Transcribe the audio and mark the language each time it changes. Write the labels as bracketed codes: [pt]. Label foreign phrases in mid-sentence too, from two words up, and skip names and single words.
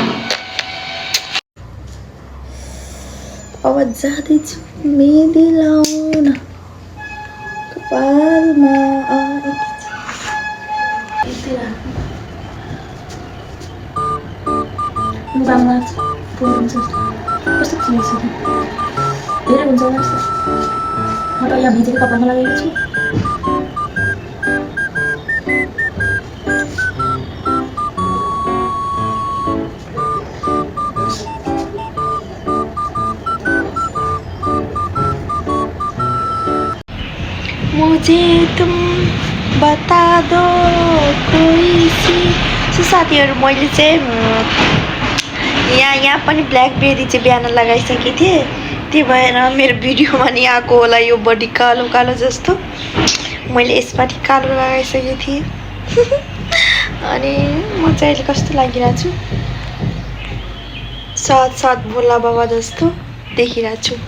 [ne] अब जाँदैछु मेहन्दी लाउन कपालमा। लुगामा हुन्छ कस्तो चिन्छ धेरै हुन्छ होला जस्तो। म त यहाँ भिजेको कपालमा लगाएको छु। [hi] मुझे तुम बता दो कोई सी। [ne] सो साथीहरू, मैले चाहिँ यहाँ पनि ब्ल्याकबेरी चाहिँ बिहान लगाइसकेको थिएँ, त्यही भएर मेरो भिडियोमा नि आएको होला यो बडी कालो कालो जस्तो। मैले यसपालि कालो लगाइसकेको थिएँ। अनि म चाहिँ अहिले कस्तो लागिरहेको छु, साथ भोला बाबा जस्तो देखिरहेको छु।